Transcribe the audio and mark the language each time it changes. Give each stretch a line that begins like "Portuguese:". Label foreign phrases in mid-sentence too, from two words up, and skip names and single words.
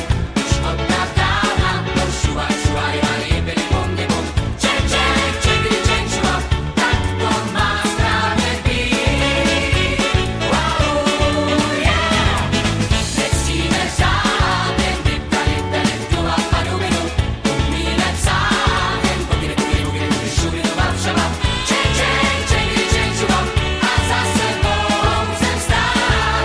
Czech: Už od dávna, to šuvaj, šuvaj, vali, byli, bom, bom. Ček, ček, čekdy, ček, šuvaj, tak to má správně být.
English: Wow, yeah.
Czech: Necítíme řád, jen dipta, dipta, diptu a padubinu. Umíme psát, jen buginy, buginy, buginy, buginy, šubinu, vavšava. Ček, ček, čekdy, ček, šuvaj, a zase mohou sem stát.